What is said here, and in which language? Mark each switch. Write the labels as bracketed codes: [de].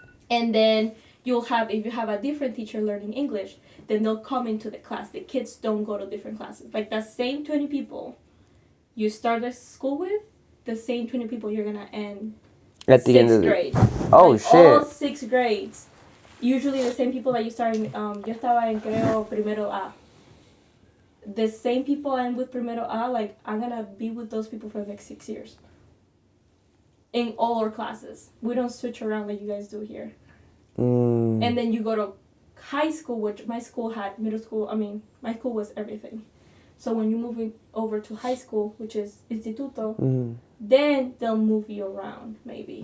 [en] And then you'll have, if you have a different teacher learning English, then they'll come into the class. The kids don't go to different classes. Like that same 20 people you start the school with, the same 20 people you're gonna end At the end of sixth grade. Oh like shit! All 6 grades. Usually the same people that you start in. [es] Yo estaba en creo primero A. [en] The same people I'm with primero A, like I'm gonna be with those people for the next 6 years. In all our classes, we don't switch around like you guys do here. And then you go to high school, which my school had middle school. I mean, my school was everything. So when you move over to high school, which is instituto, then they'll move you around maybe.